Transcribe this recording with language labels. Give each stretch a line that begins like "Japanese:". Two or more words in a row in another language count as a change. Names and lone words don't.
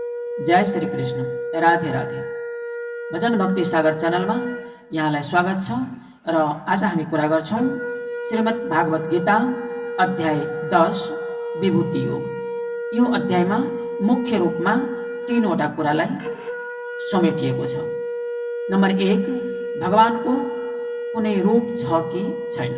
Nepali: जय श्री कृष्ण। राधे राधे। भजन भक्ति सागर च्यानलमा यहाँलाई स्वागत छ र आज हामी कुरा गर्छौं श्रीमद् भागवत गीता अध्याय 10 विभूति योग। यो अध्यायमा मुख्य रूपमा तीनवटा कुरालाई समेटिएको छ। नम्बर 1, भगवानको कुनै रूप छ कि छैन।